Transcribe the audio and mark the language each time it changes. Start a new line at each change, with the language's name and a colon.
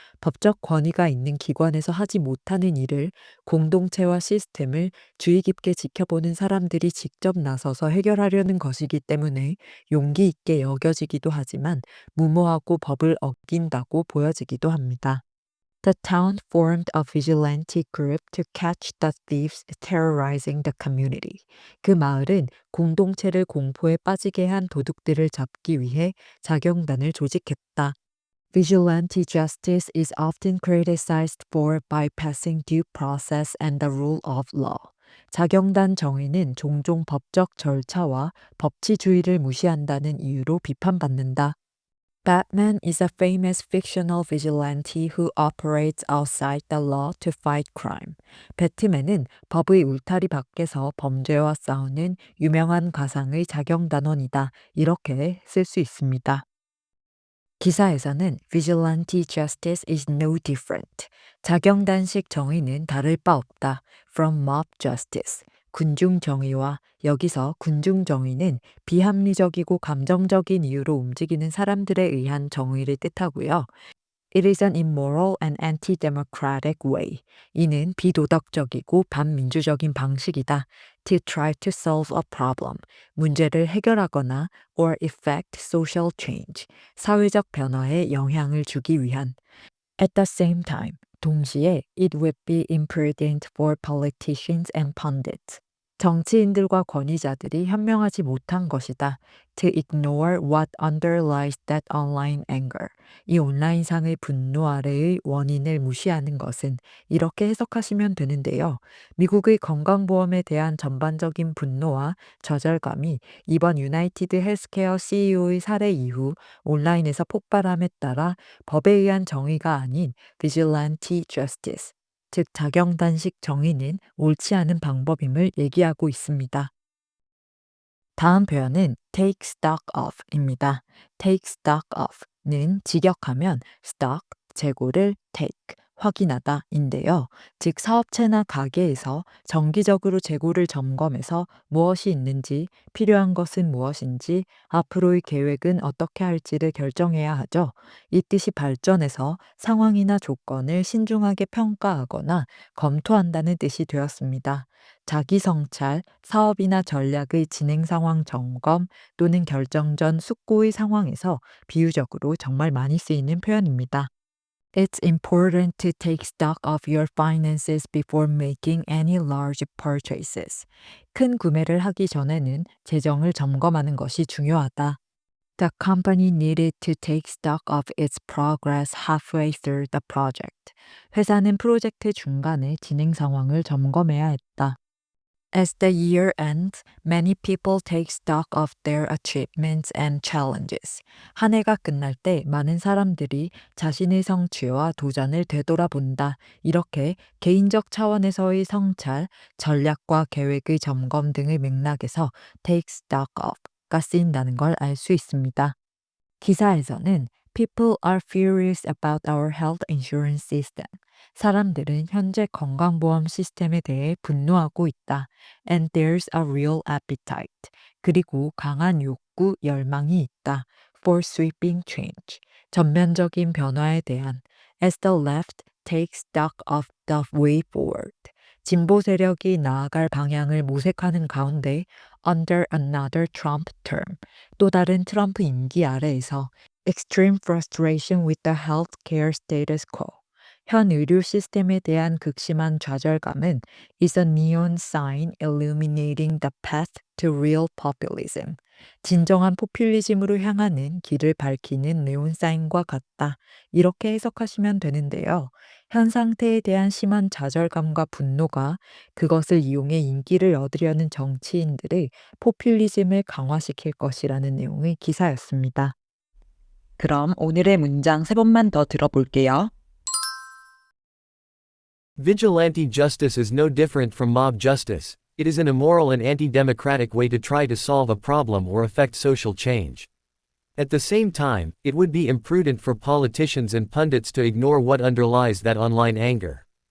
Korean: 법적 권위가 있는 기관에서 하지 못하는 일을 공동체와 시스템을 주의 깊게 지켜보는 사람들이 직접 나서서 해결하려는 것이기 때문에 용기 있게 여겨지기도 하지만 무모하고 법을 어긴다고 보여지기도 합니다.
English: The town formed a vigilante group to catch the thieves terrorizing the community.
Korean: 그 마을은 공동체를 공포에 빠지게 한 도둑들을 잡기 위해 자경단을 조직했다.
English: Vigilante justice is often criticized for bypassing due process and the rule of law.
Korean: 자경단 정의는 종종 법적 절차와 법치주의를 무시한다는 이유로 비판받는다.
English: Batman is a famous fictional vigilante who operates outside the law to fight crime.
Korean: 배트맨은 법의 울타리 밖에서 범죄와 싸우는 유명한 가상의 자경단원이다. 이렇게 쓸 수 있습니다. 기사에서는
English: vigilante justice is no different.
Korean: 자경단식 정의는 다를 바 없다.
English: From mob justice.
Korean: 군중 정의와 여기서 군중 정의는 비합리적이고 감정적인 이유로 움직이는 사람들에 의한 정의를 뜻하고요.
English: It is an immoral and anti-democratic way.
Korean: 이는 비도덕적이고 반민주적인 방식이다.
English: To try to solve a problem.
Korean: 문제를 해결하거나
English: or effect social change.
Korean: 사회적 변화에 영향을 주기 위한.
English: At the same time.
Korean: 동시에
English: it would be imprudent for politicians and pundits.
Korean: 정치인들과 권위자들이 현명하지 못한 것이다.
English: To ignore what underlies that online anger.
Korean: 이 온라인상의 분노 아래의 원인을 무시하는 것은 이렇게 해석하시면 되는데요. 미국의 건강보험에 대한 전반적인 분노와 좌절감이 이번 유나이티드 헬스케어 CEO의 사례 이후 온라인에서 폭발함에 따라 법에 의한 정의가 아닌
English: vigilante justice,
Korean: 즉 자경단식 정의는 옳지 않은 방법임을 얘기하고 있습니다. 다음 표현은 take stock of입니다. take stock of는 직역하면 stock, 재고를 take, 확인하다인데요. 즉 사업체나 가게에서 정기적으로 재고를 점검해서 무엇이 있는지, 필요한 것은 무엇인지, 앞으로의 계획은 어떻게 할지를 결정해야 하죠. 이 뜻이 발전해서 상황이나 조건을 신중하게 평가하거나 검토한다는 뜻이 되었습니다. 자기 성찰, 사업이나 전략의 진행 상황 점검 또는 결정 전 숙고의 상황에서 비유적으로 정말 많이 쓰이는 표현입니다.
English: It's important to take stock of your finances before making any large purchases.
Korean: 큰 구매를 하기 전에는 재정을 점검하는 것이 중요하다.
English: The company needed to take stock of its progress halfway through the project.
Korean: 회사는 프로젝트 중간에 진행 상황을 점검해야 했다.
English: As the year ends, many people take stock of their achievements and challenges.
Korean: 한 해가 끝날 때 많은 사람들이 자신의 성취와 도전을 되돌아본다. 이렇게 개인적 차원에서의 성찰, 전략과 계획의 점검 등의 맥락에서 take stock of가 쓰인다는 걸 알 수 있습니다. 기사에서는
English: People are furious about our health insurance system.
Korean: 사람들은 현재 건강보험 시스템에 대해 분노하고 있다.
English: And there's a real appetite.
Korean: 그리고 강한 욕구, 열망이 있다.
English: For sweeping change.
Korean: 전면적인 변화에 대한.
English: As the left takes stock of the way forward.
Korean: 진보 세력이 나아갈 방향을 모색하는 가운데
English: under another Trump term.
Korean: 또 다른 트럼프 임기 아래에서
English: extreme frustration with the healthcare status quo.
Korean: 현 의료 시스템에 대한 극심한 좌절감은
English: is a neon sign illuminating the path to real populism.
Korean: 진정한 포퓰리즘으로 향하는 길을 밝히는 네온사인과 같다. 이렇게 해석하시면 되는데요. 현 상태에 대한 심한 좌절감과 분노가 그것을 이용해 인기를 얻으려는 정치인들의 포퓰리즘을 강화시킬 것이라는 내용의 기사였습니다. 그럼 오늘의 문장 세 번만 더 들어볼게요.
English: Vigilante justice is no different from mob justice. It is an immoral and anti-democratic way to try to solve a problem or effect social change. At the same time, it would be imprudent for politicians and pundits to ignore what underlies that online anger.